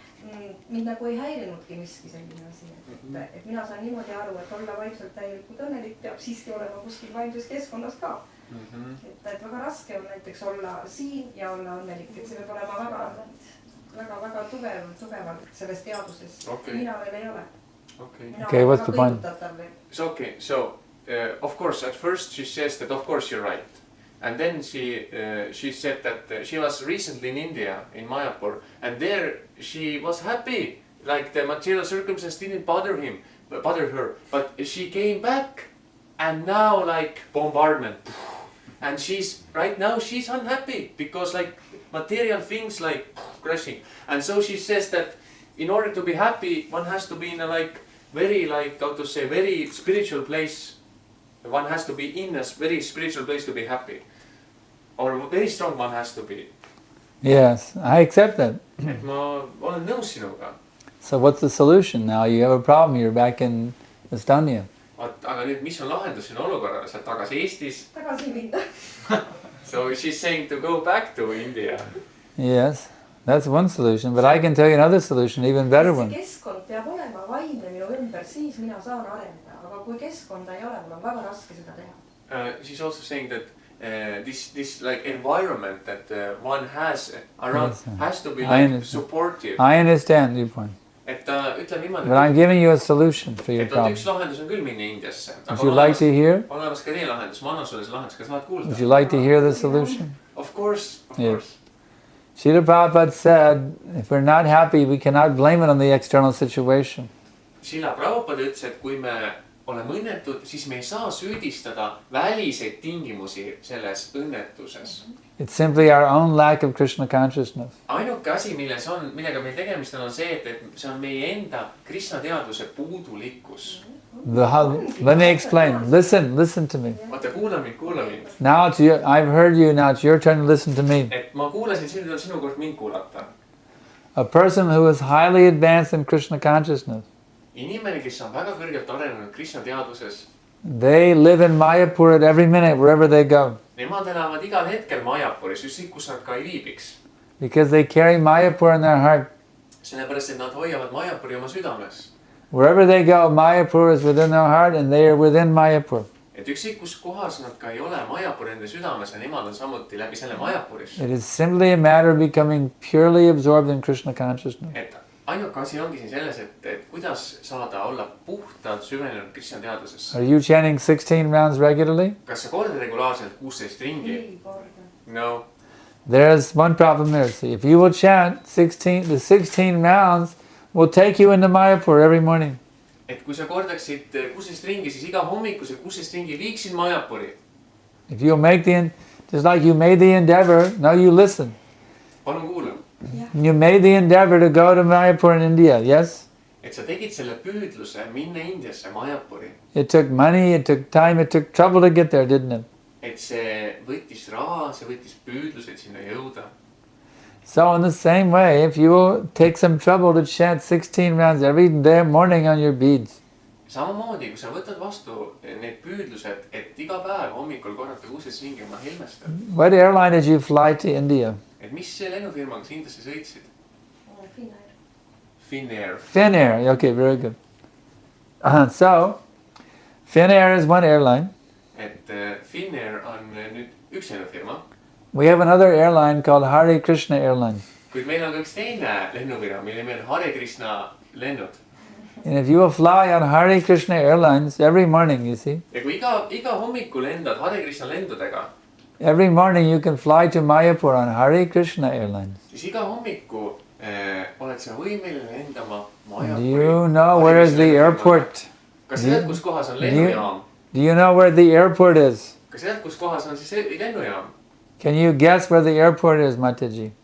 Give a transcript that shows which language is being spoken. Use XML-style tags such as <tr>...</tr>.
<et>Mind nagu ei häirinudki miski selline asi. Et mina saan niimoodi aru, et olla vaimselt täielikult õnnelik peab siiski olema kuskil vaimses keskkonnas ka. Et väga raske on näiteks olla siin ja olla õnnelik, et see peab olema väga tugevalt selles teaduses. Mina veel ei ole.</et> <en>Okay, what's the point? Okay, so of course at first she says that of course you're right. And then she said that she was recently in India, in Mayapur, and there she was happy, like the material circumstances didn't bother her. But she came back, and now like bombardment, and right now she's unhappy because like material things like crashing, and so she says that in order to be happy, one has to be in a like very like how to say very spiritual place. One has to be in a very spiritual place to be happy. Or very strong one has to be. Yes, I accept that.</en> <et>Et ma olen nõus sinuga.</et> <en>So what's the solution now? You have a problem, you're back in Estonia.</en> <et>Aga nüüd, mis on lahendus sinu olukorrale? Sa oled tagasi Eestis. Tagasi minna.</et> <en>So she's saying to go back to India. Yes, that's one solution, but I can tell you another solution, even better one.</en> <et>See keskkond peab olema vaimne minu ümber alles siis mina saan areneda, aga kui keskkonda ei ole, mul on väga raske seda teha.</et> <en>She's also saying that this like environment that one has around has to be like supportive. I understand your point.</en> <et>Et ta ütleb niimoodi,</et> <en>But I'm giving you a solution for your</en> <et>et</et> <en>problem.</en> <et>üks lahendus on küll minna Indiasse.</et> <en>Would you like to hear?</en> <et>On olemas ka teine lahendus, ma annan sulle see lahendus, kas tahad kuulda?</et> <en>Would you like to hear the solution? Of course, of Yeah. course. Srila Prabhupada said, if we're not happy, we cannot blame it on the external situation.</en> <et>Srila Prabhupada ütles, et kui me oleme õnnetud, siis me ei saa süüdistada väliseid tingimusi selles õnnetuses.</et> <en>It's simply our own lack of Krishna consciousness.</en> <et>Ainuke asi, millega meil tegemist on see, et see on meie enda Krishna teadvuse puudulikkus.</et> <en>Let me explain. Listen to me.</en> <et>Vaata, kuula mind.</et> <en>Now I've heard you, now it's your turn to listen to me.</en> <et>Et ma kuulasin sind, on sinu kord mind kuulata.</et> <en>A person who is highly advanced in Krishna consciousness,</en> <et>Inimene, kes on väga kõrgelt arenenud Krishna teadvuses,</et> <en>they live in Mayapur at every minute, wherever they go.</en> <et>Nemad elavad igal hetkel Majapuris, ükskõik kus nad ka ei viibiks.</et> <en>Because they carry Mayapur in their heart.</en> <et>Sellepärast, et nad hoiavad Majapuri oma südames.</et> <en>Wherever they go, Mayapur is within their heart and they are within Mayapur.</en> <et>Et ükskõik kus kohas nad ka ei ole, Majapur enda südames ja nemad on samuti läbi selle Majapuris.</et> <en>It is simply a matter of becoming purely absorbed in Krishna consciousness.</en> <et>Et ainuke asi ongi siin selles, et kuidas saada olla puhtalt süvenenud Krishna teadvusesse.</et> <en>Are you chanting 16 rounds regularly?</en> <et>Kas sa kordad regulaarselt 16 ringi? Ei korda.</et> <en>No. There's one problem there. See, if you will chant the 16 rounds will take you into Mayapur every morning.</en> <et>Et kui sa kordaksid 16 ringi, siis iga hommiku see 16 ringi viiksid Majapuri.</et> <en>If you'll make just like you made the endeavor, now you listen.</en> <et>Palun kuula.</et> <en>You made the endeavor to go to Mayapur in India, yes?</en> <et>Et sa tegid selle püüdluse minna Indiasse, Majapuri.</et> <en>It took money, it took time, it took trouble to get there, didn't it?</en> <et>Et see võttis raha, see võttis püüdlus, et sinna jõuda.</et> <en>So in the same way, if you will take some trouble to chant 16 rounds every day morning on your beads,</en> <et>Samamoodi, kui sa võtad vastu need püüdlused, et iga päev hommikul korrata 16 ringi oma helmestad.</et> <en>what airline did you fly to India?</en> <et>Et mis see lennufirmaga sa Indiasse sõitsid?</et> <en>Finnair. Finnair, okay, very good. So, Finnair is one airline.</en> <et>Et Finnair on nüüd üks lennufirma.</et> <en>We have another airline called Hare Krishna Airlines.</en> <et>Kuid meil on ka üks teine lennufirma, mille nimi on Hare Krishna lennud.</et> <en>And if you will fly on Hare Krishna Airlines every morning, you see,</en> <et>Ja kui iga hommikul lendad Hare Krishna lendudega,</et> <en>every morning you can fly to Mayapur on Hare Krishna Airlines.</en> <et>siis iga hommiku oled sa võimeline lendama</et> <en>Do</en> <et>Majapuri.</et> <en>you know where is the airport?</en> <et>Kas sa tead, kus kohas on lennujaam?</et> <en>Do you know where the airport is?</en> <et>Kas sa tead, kus kohas on siis lennujaam?</et> <en>Can you guess where the airport is, Mataji?</en>